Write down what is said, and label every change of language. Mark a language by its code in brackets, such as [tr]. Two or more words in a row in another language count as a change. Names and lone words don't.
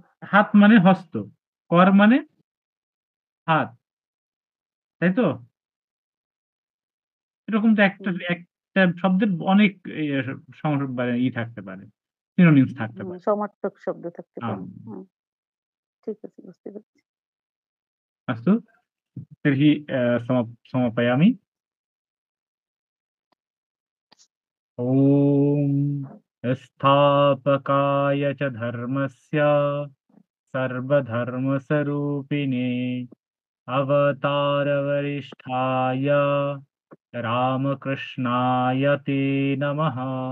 [bn] হাত মানে হস্ত। কর মানে হাত। তাই তো? এরকম তো একটা হুম, একটা শব্দের অনেক মানে থাকতে পারে। সিনোনিমস থাকতে পারে। সমর্থক শব্দ থাকতে [sa] आम्। [bn] পারে। ঠিক আছে বুঝতে পেরেছি। [sa] अस्तु। तर्हि समापयामि। ॐ स्थापकाय च धर्मस्य सर्वधर्मस्वरूपिणे अवतारवरिष्ठाय रामकृष्णाय ते नमः।